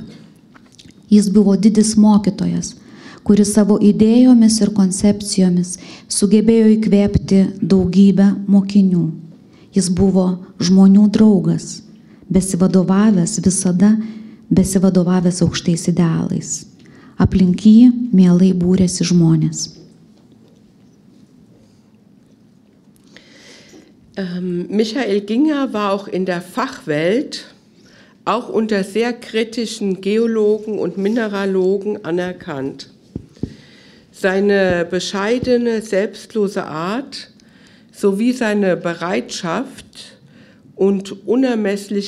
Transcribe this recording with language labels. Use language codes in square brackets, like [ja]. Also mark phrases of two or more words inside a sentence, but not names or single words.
[lt] Jis buvo didis mokytojas, kuris savo idėjomis ir koncepcijomis sugebėjo įkvėpti daugybę mokinių. Jis buvo žmonių draugas, visada besivadovavęs aukštais idealais. Aplink jį mielai būrėsi žmonės. [de] Michael Ginger war auch in der Fachwelt, auch unter sehr kritischen Geologen und Mineralogen anerkannt. Seine bescheidene, selbstlose Art sowie seine Bereitschaft und unermessliche